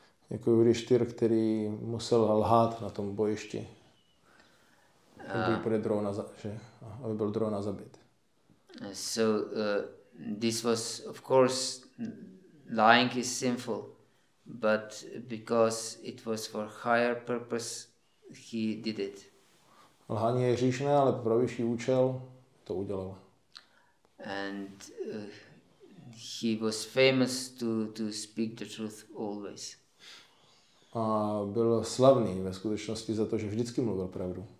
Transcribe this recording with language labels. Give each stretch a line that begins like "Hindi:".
Czech: Jako Yudhishthir, který musel lhát na tom bojišti, aby byl Drona zabit.
English: So this was, of course, lying is sinful, but because it was for higher purpose, he did it.
Czech: Lhání je hříšné, ale pro vyšší účel to udělal.
English: And he was famous to speak the truth always.
Czech: A byl slavný ve skutečnosti za to, že vždycky mluvil pravdu.